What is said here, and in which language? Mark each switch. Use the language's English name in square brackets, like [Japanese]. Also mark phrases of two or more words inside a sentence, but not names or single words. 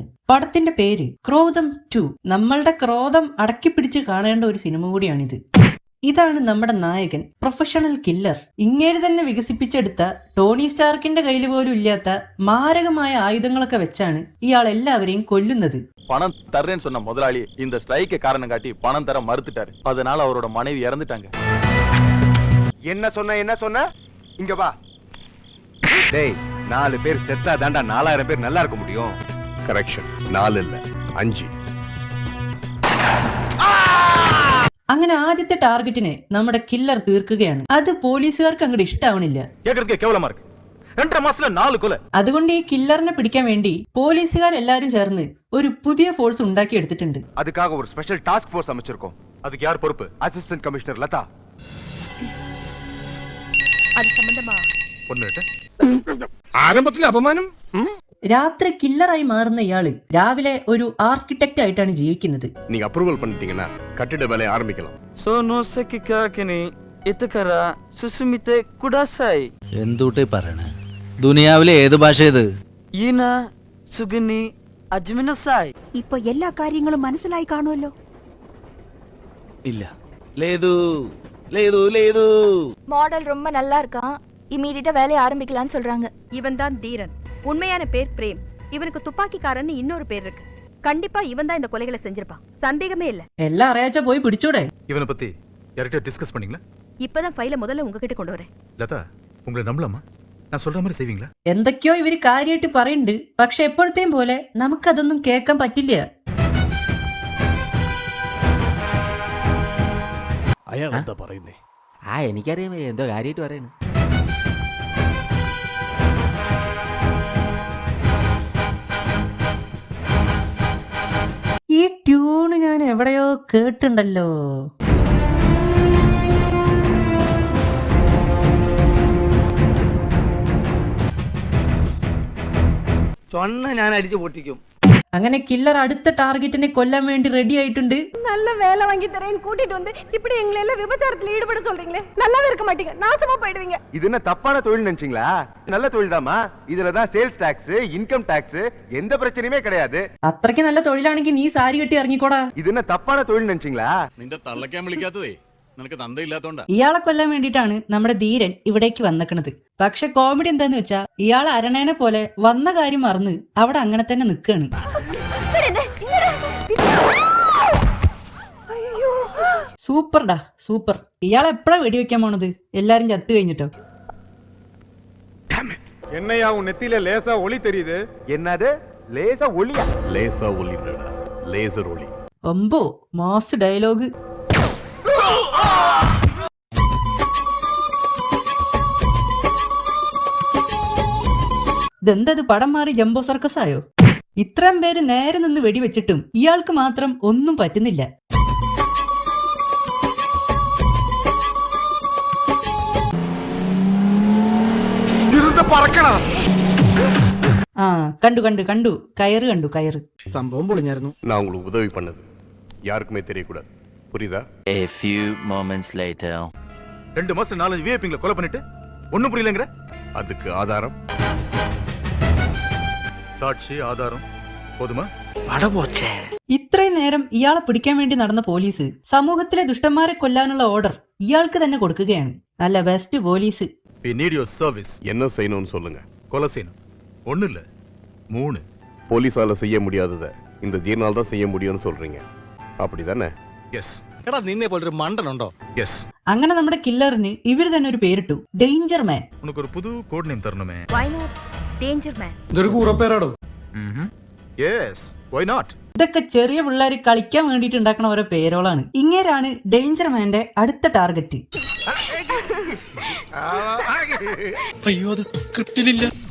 [Malayalam] പടത്തിന്റെ പേര് ക്രോധം 2. നമ്മളുടെ ക്രോധം അടക്കിപ്പിടിച്ച് കാണേണ്ട ഒരു സിനിമ കൂടിയാണിത്. ഇതാണ് നമ്മുടെ നായകൻ, [English] professional killer. [Malayalam] ഇങ്ങേര് തന്നെ വികസിപ്പിച്ചെടുത്ത ടോണി സ്റ്റാർക്കിന്റെ കയ്യിൽ പോലും ഇല്ലാത്ത മാരകമായ ആയുധങ്ങളൊക്കെ വെച്ചാണ് ഇയാൾ എല്ലാവരെയും കൊല്ലുന്നത്. [Tamil] பணம் தர்றேன்னு சொன்ன முதலாளி இந்த ஸ்ட்ரைக்கு காரணம் காட்டி பணம் தர மறுத்துட்டாரு. அதனால அவரோட மனைவி இறந்துட்டாங்க. என்ன சொன்ன இங்க வா. டேய், 4 பேர் செத்தா தாண்டா 4000 பேர் நல்லா இருக்க முடியும். கரெக்ஷன், 4 இல்ல 5. [Malayalam] അങ്ങനെ ആദ്യത്തെ ടാർഗറ്റിനെ നമ്മുടെ കില്ലർ തീർക്കുകയാണ്. അത് പോലീസുകാർക്ക് അങ്ങോട്ട് ഇഷ്ടാവണില്ല. [Tamil] கேவலமா இருக்கு. 2 மாசத்துல 4 கொலை. [Malayalam] അതുകൊണ്ട് ഈ കില്ലറിനെ പിടിക്കാൻ വേണ്ടി പോലീസുകാരെല്ലാരും ചേർന്ന് ഒരു പുതിയ ഫോഴ്സ് ഉണ്ടാക്കി എടുത്തിട്ടുണ്ട്. [Tamil] அதுக்காக ஒரு [English] special task force [Tamil] அமைச்சிருக்கோம். அதுக்கு யார் பொறுப்பு? [English] assistant commissioner [Tamil] லதா. அது சம்பந்தமா பொண்ணுட்ட [Malayalam] ആരംഭത്തിൽ അപമാനം. രാത്രി കില്ലറായി മാറുന്ന ഇയാള് രാവിലെ ഒരു ആർക്കിടെക്റ്റ് ആയിട്ടാണ് ജീവിക്കുന്നത്. [Tamil] நீங்க அப்ரூவல் பண்ணிட்டீங்கன்னா கட்டிட வேலையை ஆரம்பிக்கலாம். സോനോസക്കി കാക്കിനി ഇത്തക്കറ സുസുമിത്തെ കുഡാസായി. [Malayalam] എന്തൂട്ടേ പറയണേ? ദുനിയാവിലെ ഏത് ഭാഷ ഇത്? ഈന സുഗനി അജ്മിനസായി. ഇപ്പൊ എല്ലാ കാര്യങ്ങളും മനസ്സിലായി കാണുമല്ലോ. ഇല്ല. [Telugu] లేదు లేదు లేదు [Tamil] மாடல் ரொம்ப நல்லா இருக்கான். இமீடியட்டா வேலையை ஆரம்பிக்கலாம்னு சொல்றாங்க. இவன் தான் தீரன். உண்மையான பேர் பிரேம். இவனுக்கு துப்பாக்கிக்காரன்னு இன்னொரு பேர் இருக்கு. கண்டிப்பா இவன் தான் இந்த கொலைகளை செஞ்சிருப்பான், சந்தேகமே இல்ல. [Malayalam] എല്ലാം അറിയാച്ച പോയി പിടിച്ചൂടെ? [Tamil] இவனை பத்தி யார்கிட்ட டிஸ்கஸ் பண்ணீங்களா? இப்பதான் ஃபைல முதல்ல உங்ககிட்ட கொண்டு வரேன். லதா, உங்களை நம்பலாமா? நான் சொல்ற மாதிரி செய்வீங்களா? [Malayalam] എന്തൊക്കെയോ ഇവര് കാര്യമായിട്ട് പറയുന്നുണ്ട്. പക്ഷെ എപ്പോഴത്തെയും പോലെ നമുക്കതൊന്നും കേൾക്കാൻ പറ്റില്ല. അയാൾ എന്താ പറയുന്നേ? എനിക്കറിയാം എന്തോ കാര്യമായിട്ട് പറയണേ. ഈ ട്യൂണ് ഞാൻ എവിടെയോ കേട്ടുണ്ടല്ലോ. சொன்ன ഞാൻ അടിച്ചു പൊട്ടിക്കും. അങ്ങനെ കില്ലർ അടുത്ത ടാർഗറ്റിനെ കൊല്ലാൻ വേണ്ടി റെഡി ആയിട്ടുണ്ട്. [Tamil] நல்ல வேலை வாங்கி தரேன்னு கூட்டிட்டு வந்து இப்படி எங்களை எல்லாம் விபச்சாரத்துல ஈடுபட சொல்றீங்களே, நல்லாவே இருக்க மாட்டீங்க, நாசமா போயிடுவீங்க. இது என்ன தப்பான தொழில் நினைச்சீங்களா? நல்ல தொழில் தாமா. இதுல தான் [English] sales tax, income tax, [Tamil] எந்த பிரச்சனையுமே கிடையாது. [Malayalam] അത്രയ്ക്ക് നല്ല തൊഴിലാണെങ്കിൽ നീ സാരി കെട്ടി ഇറങ്ങിക്കോടാ. [Tamil] இது என்ன தப்பான தொழில் நினைச்சீங்களா? [Malayalam] നിന്റെ തള്ളക്കാൻ വിളിക്കാത്തതേ നിനക്ക് തന്തയില്ലാത്തോണ്ടാ. ഇയാളെ കൊല്ലാൻ വേണ്ടിയിട്ടാണ് നമ്മുടെ ധീരൻ ഇവിടേക്ക് വന്നിക്കണത്. പക്ഷെ കോമഡി എന്താന്ന് വെച്ചാ ഇയാൾ അരണേനെ പോലെ വന്ന കാര്യം മറന്ന് അവിടെ അങ്ങനെ തന്നെ നിൽക്കാണ്. സൂപ്പർഡാ, സൂപ്പർ. ഇയാൾ എപ്പോഴാ വെടിവെക്കാൻ പോണത്? എല്ലാരും ചത്തു കഴിഞ്ഞിട്ടോ? [Tamil] என்னையா உன் நெத்தியில லேசா ஒளி தெரியுது? என்னது லேசா ஒளியா? லேசா ஒளி இல்லடா, லேசர் ஒளி. [Malayalam] ഒമ്പോ മാസ് ഡയലോഗ്. ഇതെന്തത് പടം മാറി ജംബോ സർക്കസ് ആയോ? ഇത്രയും പേര് നേരെ നിന്ന് വെടിവെച്ചിട്ടും ഇയാൾക്ക് മാത്രം ഒന്നും പറ്റുന്നില്ല. കണ്ടു കണ്ടു കണ്ടു കയറ് കണ്ടു കയറ്. സംഭവം പൊളിഞ്ഞായിരുന്നു. [Tamil] நான் உங்களுக்கு உதவி பண்ணது யாருக்குமே தெரியக்கூடாது, புரியுதா? [English] A few moments later. [Tamil] 2 மாசம் 4 விஐபிங்களை கொலை பண்ணிட்டு ஒண்ணும் புரியலங்கற? அதுக்கு ஆதாரம், சாட்சி, ஆதாரம் போதுமா? [Malayalam] ഇത്രയും നേരം ഇയാളെ പിടിക്കാൻ വേണ്ടി നടന്ന പോലീസ് സമൂഹത്തിലെ ദുഷ്ടന്മാരെ കൊല്ലാനുള്ള ഓർഡർ ഇയാൾക്ക് തന്നെ കൊടുക്കുകയാണ്. നല്ല ബെസ്റ്റ് പോലീസ്. [English] We need your service. [Tamil] என்ன செய்யணும்னு சொல்லுங்க. கொலை செய்யணும். 1 இல்ல 3. போலீஸால செய்ய முடியாததை இந்த ஜீர்னால் தான் செய்ய முடியும்னு சொல்றீங்க, அப்படிதானே? [English] Yes. [Malayalam] എടാ നിന്നെ പോലൊരു മണ്ടനുണ്ടോ? [English] Yes. [Malayalam] അങ്ങനെ നമ്മുടെ കില്ലറിന് ഇവര് തന്നെ ഒരു പേരിട്ടു, ഡേഞ്ചർ മാൻ. [Tamil] உனக்கு ஒரு புது [English] code name [Tamil] தரணுமே. [English] Why not danger man? [Malayalam] ഇതൊരു കൂറപ്പേരാടോ. [English] Yes. Why not? [Malayalam] ഇതൊക്കെ ചെറിയ പിള്ളേര് കളിക്കാൻ വേണ്ടിട്ട് ഉണ്ടാക്കുന്ന ഓരോ പേരോളാണ്. ഇങ്ങേരാണ് ഡേഞ്ചർ മാന്റെ അടുത്ത ടാർഗറ്റ്. അയ്യോ, അത് സ്ക്രിപ്റ്റിലില്ല.